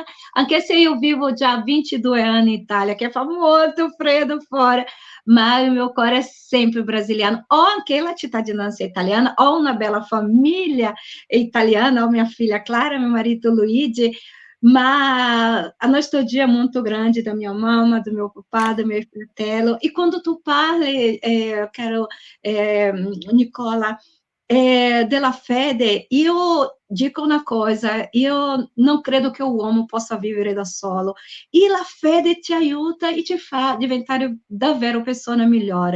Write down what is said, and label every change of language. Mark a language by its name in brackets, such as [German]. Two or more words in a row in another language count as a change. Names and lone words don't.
[Italian] Anche se io vivo già 22 anni in Italia, che fa molto freddo fora, ma il mio cuore è sempre brasiliano. Ho anche la cittadinanza italiana, ho una bella famiglia italiana, ho mia figlia Clara, mio marito Luigi, ma [Portuguese] a nostalgia é muito grande da minha mama, do meu papá, do meu [Italian] fratello. E quando tu parli, caro Nicola, della fede, io dico una cosa, io non credo che un uomo possa vivere da solo. E la fede ti aiuta e ti fa diventare davvero persona migliore.